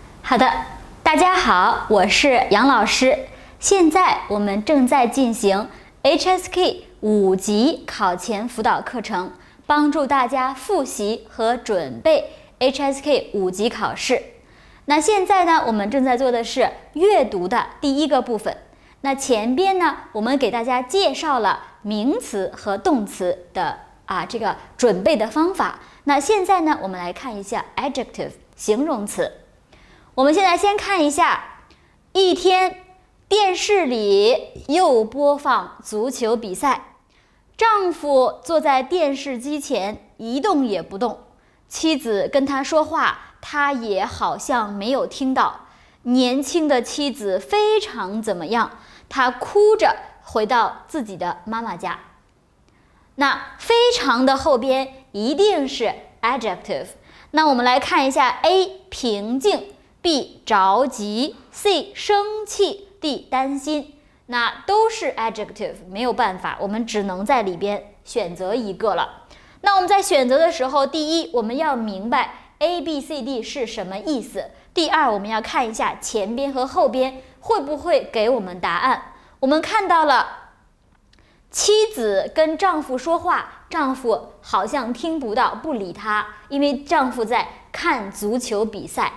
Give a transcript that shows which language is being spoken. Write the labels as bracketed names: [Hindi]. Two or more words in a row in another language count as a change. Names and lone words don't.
[Chinese] 好的，大家好，我是杨老師。現在我們正在進行 HSK 5 級考前輔導課程，幫助大家複習和準備 HSK 5級考試。那現在呢，我們正在做的是閱讀的第一個部分。那前邊呢，我們給大家介紹了名詞和動詞的這個準備的方法。那現在呢，我們來看一下 adjective 形容詞。我們現在先看一下，一天電視裡又播放足球比賽，丈夫坐在電視機前一動也不動，妻子跟他說話，他也好像沒有聽到。年輕的妻子非常怎麼樣？她哭着回到自己的媽媽家。那非常的後邊一定是 adjective。那我們來看一下 A 平靜，B 着急， C 生氣， D 擔心，那都是 adjective， 沒有辦法，我們只能在裡邊選擇一個了。那我們在選擇的時候，第一，我們要明白 A、B、C、D 是什麼意思。第二，我們要看一下前邊和後邊會不會給我們答案。我們看到了妻子跟丈夫說話，丈夫好像听不到，不理她，因为丈夫在看足球比赛。